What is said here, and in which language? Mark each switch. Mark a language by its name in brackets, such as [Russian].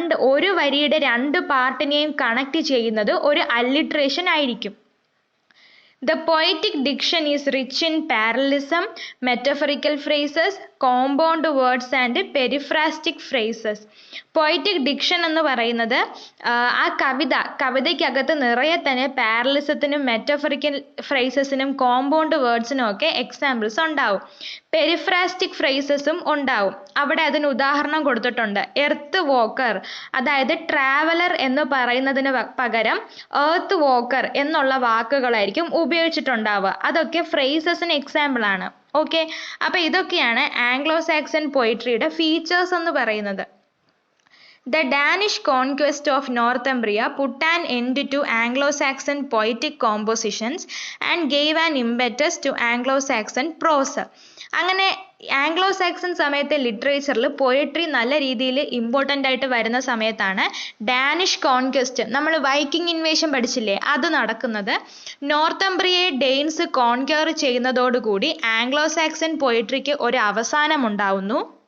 [Malayalam] ഒരു വരിയുടെ 2 പാർട്ടിനെയും കണക്ട് ചെയ്യുന്നത് ഒരു അല്ലിട്രേഷൻ ആയിരിക്കും. [English] The poetic diction is rich in parallelism, metaphorical phrases, compound words and periphrastic phrases. [Malayalam] Poetic diction എന്ന് പറയുന്നത് ആ കവിതയ്ക്കകത്ത് നിറയെ തന്നെ പാരലിസത്തിനും മെറ്റഫറിക്കൽ ഫ്രേസസിനും കോമ്പൗണ്ട് വേർഡ്സിനും ഒക്കെ എക്സാമ്പിൾസ് ഉണ്ടാവും. പെരിഫ്രാസ്റ്റിക് ഫ്രേസസും ഉണ്ടാവും. അവിടെ അതിന് ഉദാഹരണം കൊടുത്തിട്ടുണ്ട്. എർത്ത് വോക്കർ, അതായത് ട്രാവലർ എന്ന് പറയുന്നതിന് പകരം എർത്ത് വോക്കർ എന്നുള്ള വാക്കുകളായിരിക്കും ഉപയോഗിച്ചിട്ടുണ്ടാവുക. അതൊക്കെ ഫ്രേസസിന് എക്സാമ്പിൾ ആണ്. ഓക്കെ, അപ്പൊ ഇതൊക്കെയാണ് ആംഗ്ലോ-സാക്സൺ പോയിട്രിയുടെ ഫീച്ചേഴ്സ് എന്ന് പറയുന്നത്. [English] The Danish conquest of Northumbria put an end to Anglo-Saxon poetic compositions and gave an impetus to Anglo-Saxon prose. [Malayalam] അങ്ങനെ ആംഗ്ലോ-സാക്സൺ സമയത്തെ ലിറ്ററേച്ചറിൽ പോയട്രി നല്ല രീതിയിൽ ഇമ്പോർട്ടൻ്റ് ആയിട്ട് വരുന്ന സമയത്താണ് ഡാനിഷ് കോൺക്വസ്റ്റ്, നമ്മൾ വൈക്കിംഗ് ഇൻവേഷൻ പഠിച്ചില്ലേ, അത് നടക്കുന്നത്. നോർത്തംബ്രിയയെ ഡെയിൻസ് കോൺക്വർ ചെയ്യുന്നതോടുകൂടി ആംഗ്ലോ-സാക്സൺ പോയട്രിക്ക് ഒരു അവസാനം ഉണ്ടാവുന്നു.